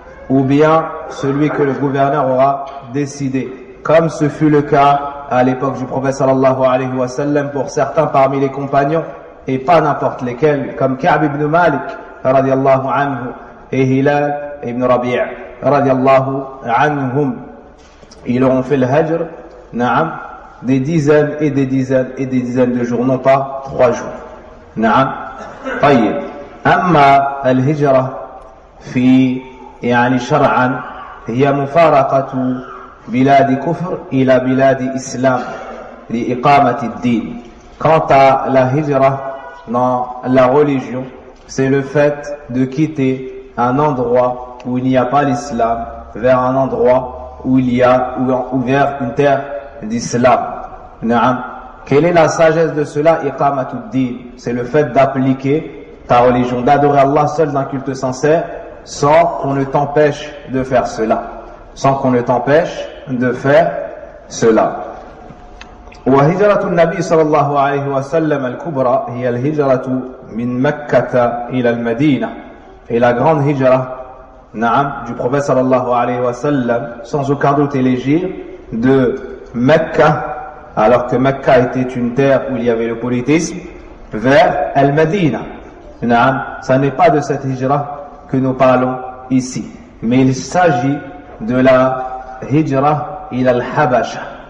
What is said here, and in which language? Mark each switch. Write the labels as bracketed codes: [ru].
[fr] Ou bien celui que le gouverneur aura décidé, comme ce fut le cas à l'époque du prophète sallallahu alayhi wa sallam pour certains parmi les compagnons, et pas n'importe lesquels, comme Ka'b ibn Malik radiallahu anhu et Hilal ibn Rabi' radiallahu anhum. Ils auront fait le hajr, na'am, des dizaines et des dizaines et des dizaines de jours, non pas 3 jours. [ar] Na'am. طيب. أما الهجرة في يعني شرعا هي مفارقة بلاد كفر إلى بلاد إسلام لإقامة الدين. [fr] Quant à la hijra dans la religion, c'est le fait de quitter un endroit où il n'y a pas l'islam vers un endroit où il y a ouvert une terre d'islam. Na'am. Quelle est la sagesse de cela? Iqamatuddin, c'est le fait d'appliquer ta religion, d'adorer Allah seul d'un culte sincère, sans qu'on ne t'empêche de faire cela. Sans qu'on ne t'empêche de faire cela. [ar] وهجرة النبي صلى الله عليه وسلم الكبرى هي الهجرة من مكة إلى المدينة. [fr] Et la grande hijra, na'am, du prophète sallallahu alayhi wa sallam, sans aucun doute élégier, de Mecca, alors que Mecca était une terre où il y avait le polythéisme, vers Al-Madina. Na'am, ça n'est pas de cette hijra que nous parlons ici, mais il s'agit de la hijra ila al-Habasha.